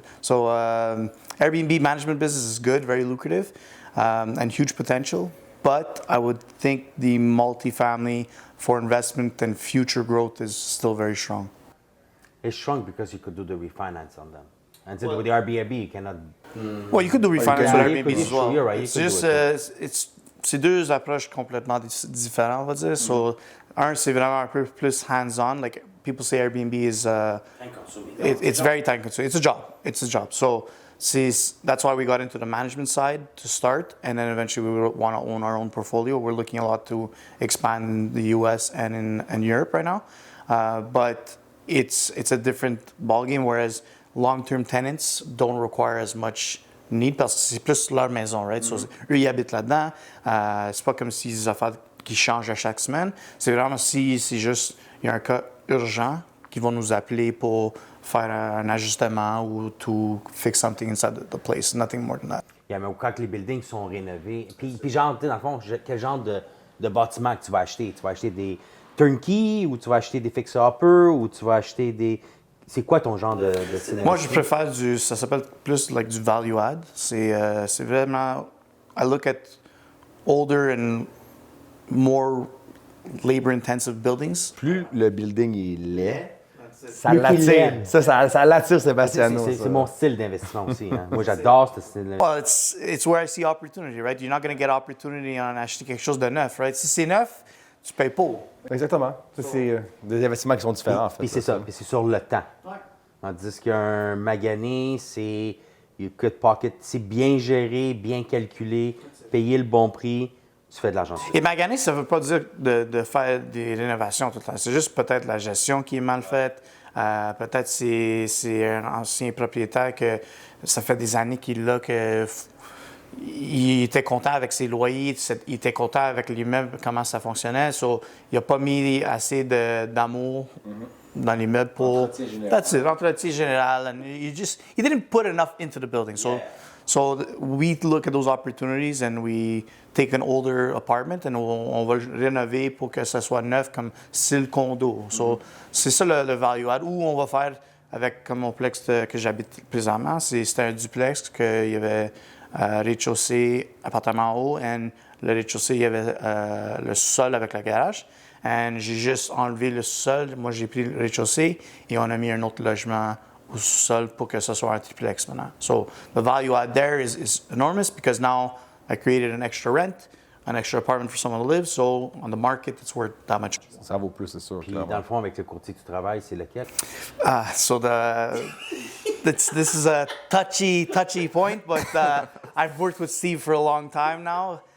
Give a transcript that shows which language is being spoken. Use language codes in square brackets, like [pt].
[en] So Airbnb management business is good, very lucrative, and huge potential. But I would think the multifamily for investment and future growth is still very strong. It's strong because you could do the refinance on them. And so with the Airbnb, you cannot. Well, you could do refinance with Airbnb as well. You're right. It's just [fr] c'est deux approches complètement différentes, on va dire. So, c'est vraiment un peu plus hands-on. [en] Like people say Airbnb is it's very time consuming. It's a job. So that's why we got into the management side to start, and then eventually we want to own our own portfolio. We're looking a lot to expand in the US and in Europe right now, but it's a different ballgame. Whereas long-term tenants don't require as much [fr] need parce que c'est plus leur maison, right? So, eux, ils habitent là-dedans. C'est pas comme si des affaires qui changent à chaque semaine. C'est vraiment si c'est juste, il y a un cas urgent qu'ils vont nous appeler pour faire un ajustement ou [en] to fix something inside the place. Nothing more than that. [fr] Yeah, mais quand les buildings sont rénovés, puis genre, tu sais, dans le fond, quel genre de bâtiment que tu vas acheter? Tu vas acheter des turnkey ou tu vas acheter des fixer-uppers ou tu vas acheter des... C'est quoi ton genre de cinéma? Moi, je préfère ça s'appelle plus like du value add. C'est vraiment, [en] I look at older and more labor-intensive buildings. [fr] Plus le building est laid, ça Plus qu'il l'attire. l'aime. Ça l'attire Sebastiano. C'est mon style d'investissement aussi. Hein. Moi, j'adore ce style-là. [en] Well, it's where I see opportunity, right? You're not going to get opportunity [fr] en acheter quelque chose de neuf, [en] right? [fr] Si c'est neuf, tu payes pas. Exactement. Ça, c'est des investissements qui sont différents, en fait. Puis c'est ça, puis c'est sur le temps. Tandis qu'un magané, c'est [en] you cut pocket, [fr] c'est bien géré, bien calculé, payer le bon prix, tu fais de l'argent. Et maganer, ça ne veut pas dire de faire des rénovations tout le temps. C'est juste peut-être la gestion qui est mal faite. Peut-être c'est un ancien propriétaire que ça fait des années qu'il l'a, que il était content avec ses loyers, il était content avec l'immeuble, comment ça fonctionnait. So, il n'a pas mis assez d'amour dans l'immeuble pour... Entretien général. [en] That's it, [fr] entretien général. [en] And he didn't put enough into the building. So we look at those opportunities and we take an older apartment and [fr] on va le rénover pour que ça soit neuf comme style condo. So c'est ça le value add. Ou on va faire avec comme mon complexe que j'habite présentement, c'était un duplex qu'il y avait rez-de-chaussée, appartement en haut, et le rez-de-chaussée, il y avait le sol avec le garage. Et j'ai juste enlevé le sol. Moi, j'ai pris le rez-de-chaussée et on a mis un autre logement au sol pour que ce soit un triplex maintenant. [en] So the value add there is enormous because now I created an extra rent, an extra apartment for someone to live. So on the market, it's worth that much. [fr] Ça vaut plus, c'est sûr. Puis dans le fond, avec le courtier que tu travailles, c'est lequel? [en] So this is a touchy point, but I've worked with Steve for a long time now.